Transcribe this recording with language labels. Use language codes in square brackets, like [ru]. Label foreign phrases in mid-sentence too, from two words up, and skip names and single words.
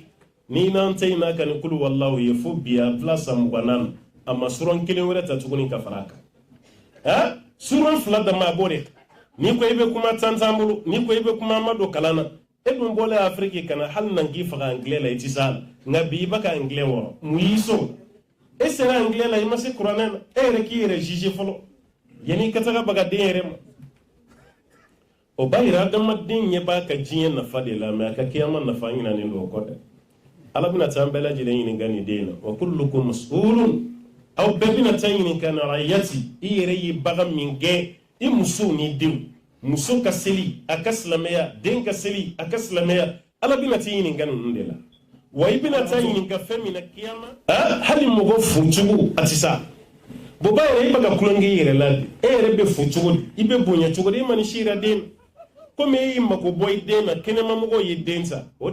[bm] ni n'an tɛ yen n'a ka ni kulu wallahu ye fo bi a bila san 20 a ma suran 1 wɛrɛ ta tuguni ka fara a kan suran 2 dama a b'o de kan n'i ko i bɛ kuma tantan bolo n'i ko i bɛ kuma ma don kalan na e dun bɔlen Afrique kana hali nan k'i faga anglais la i tɛ s'a la nka bi i bɛ ka anglais wɔrɔ mun y'i sɔn e sera anglais la i ma se kuranɛ na e yɛrɛ k'i yɛrɛ juger fɔlɔ yanni i ka taga baga den yɛrɛ ma o b'a yira adamaden ɲɛ b'a ka diɲɛ nafa de la mais a ka kiyama nafa ɲinanen don o kɔ dɛ ala bɛna taa an bɛɛ lajɛlen ɲininka nin den na [ar] وكلكم مسؤول [bm] aw bɛɛ bɛna taa ɲininka na rayati i yɛrɛ ye bagan min kɛ i musow ni denw muso ka seli a ka silamɛya den ka seli a ka silamɛya ala bɛna taa ɲininka ninnu de la wa i bɛna taa ɲininka fɛn min na kiyama hali mɔgɔ furucogo a tɛ sa bon ba yɛrɛ i bɛ ka kulonkɛ i yɛrɛ la de e yɛrɛ bɛ fo cogo di i bɛ bonya cogo di i ma ni si yira den komi e y'i mako bɔ i den na kɛnɛmamɔgɔw ye den ta o